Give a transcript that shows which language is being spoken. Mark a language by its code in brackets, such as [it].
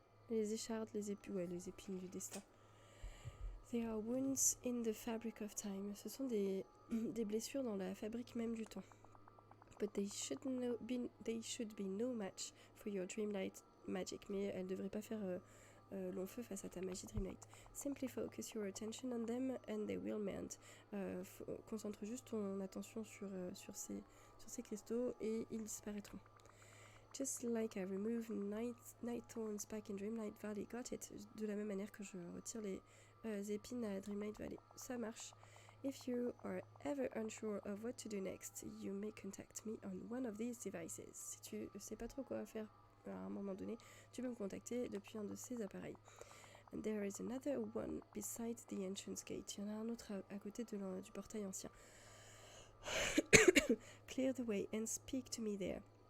[fr] Les échardes, les épines du destin. [en] They are wounds in the fabric of time. [fr] Ce sont des blessures dans la fabrique même du temps. [en] But they should be no match for your dreamlight magic. [fr] Mais elles ne devraient pas faire long feu face à ta magie dreamlight. [en] Simply focus your attention on them and they will mend. [fr] Concentre juste ton attention sur ces cristaux et ils disparaîtront. [en] Just like I remove night thorns back in Dreamlight Valley. Got it. [fr] De la même manière que je retire les épines à Dreamlight Valley. Ça marche. [en] If you are ever unsure of what to do next, you may contact me on one of these devices. [fr] Si tu sais pas trop quoi faire à un moment donné, tu peux me contacter depuis un de ces appareils. [en] And there is another one beside the entrance gate. [fr] Il y en a un autre à côté du portail ancien. [en] Clear the way and speak to me there.